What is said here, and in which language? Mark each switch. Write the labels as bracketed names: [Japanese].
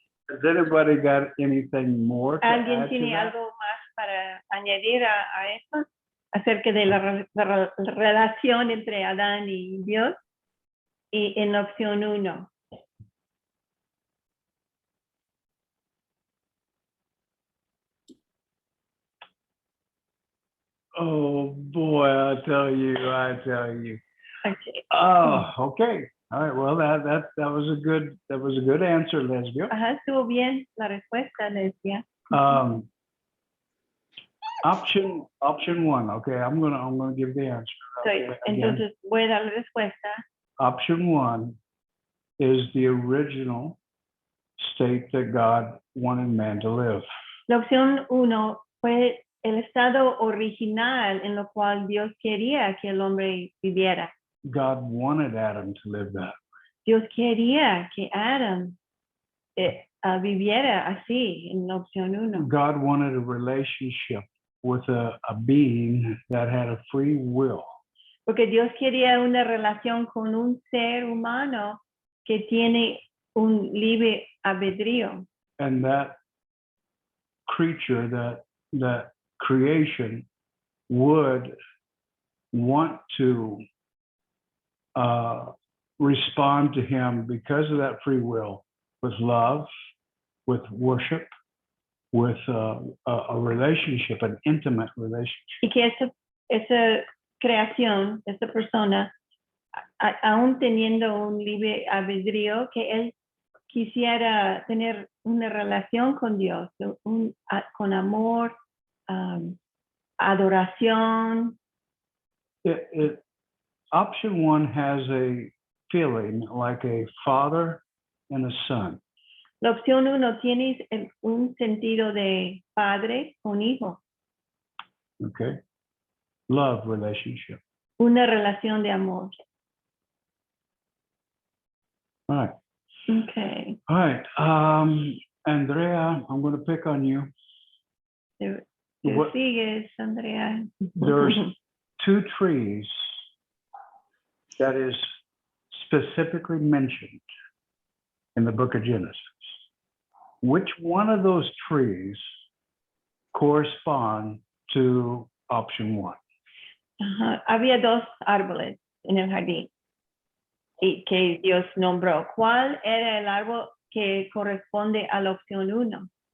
[English] Has anybody got anything more to [Spanish] ¿Alguien [English] add to [Spanish] tiene [English] that? [Spanish] algo más para añadir a esto? Acerca de la relación entre Adán y Dios y en la opción 1. [English] Oh boy, I tell you. Okay. Oh, okay. All right. Well, that was a good answer, Lesbia. [Spanish] Ajá, estuvo bien la respuesta, Lesbia. [English] Option 1. Okay, I'm gonna give the answer. Okay, [Spanish] Entonces voy a dar la respuesta. [English] Option 1 is the original state that God wanted man to live. [Spanish] La opción 1 fue el estado original en lo cual Dios quería que el hombre viviera. [English] God wanted Adam to live that. [Spanish] Dios quería que Adam viviera así en la opción 1. [English] God wanted a relationship with a being that had a free will. [Spanish] Porque Dios quería una relación con un ser humano que tiene un libre albedrío. [English] And that creature, that creation would want to respond to him because of that free will with love, with worship, with a relationship, an intimate relationship. [Spanish] Y que esa creación, esa persona, aún teniendo un libre albedrío, que él quisiera tener una relación con Dios, con amor, adoración. [English] Option 1 has a feeling like a father and a son. [Spanish] La opción 1 tiene un sentido de padre con hijo. [English] Okay. Love relationship. [Spanish] Una relación de amor. [English] All right. Okay. All right. Andrea, I'm going to pick on you. [Spanish] Tú [English] What- [Spanish] sigues, Andrea. [English] There's 2 trees that is specifically mentioned in the book of Genesis. Which one of those trees correspond to option 1? [Spanish] Ajá. Había 2 árboles en el jardín y que Dios nombró. ¿Cuál era el árbol que corresponde a la opción 1?